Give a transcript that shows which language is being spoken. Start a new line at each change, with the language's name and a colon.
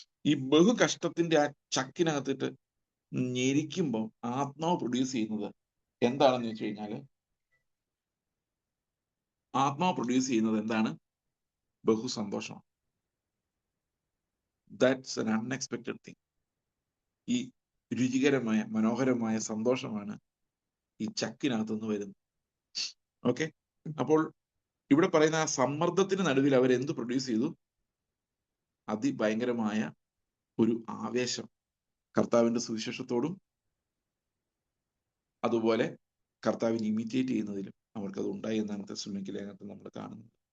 Malayalam: ഈ ബഹു കഷ്ടത്തിന്റെ ആ ചക്കിനകത്തിട്ട് ഞെരിക്കുമ്പോൾ ആത്മാവ് പ്രൊഡ്യൂസ് ചെയ്യുന്നത് എന്താണെന്ന് വെച്ച് കഴിഞ്ഞാല്, ആത്മാവ് പ്രൊഡ്യൂസ് ചെയ്യുന്നത് എന്താണ്? ബഹുസന്തോഷമാണ്.
English: That's an unexpected thing.
Malayalam: ഈ രുചികരമായ മനോഹരമായ സന്തോഷമാണ് ഈ ചക്കിനകത്തുനിന്ന് വരുന്നത്. ഓക്കെ, അപ്പോൾ ഇവിടെ പറയുന്ന ആ സമ്മർദ്ദത്തിന് നടുവിൽ അവരെന്ത് പ്രൊഡ്യൂസ് ചെയ്തു? അതിഭയങ്കരമായ ഒരു ആവേശം കർത്താവിന്റെ സുവിശേഷത്തോടും അതുപോലെ കർത്താവിനെ ഇമിറ്റേറ്റ് ചെയ്യുന്നതിലും അവർക്കത് ഉണ്ടായി എന്നാണ് തെസ്സലോനിക്ക ലേഖനത്തിൽ നമ്മൾ കാണുന്നത്.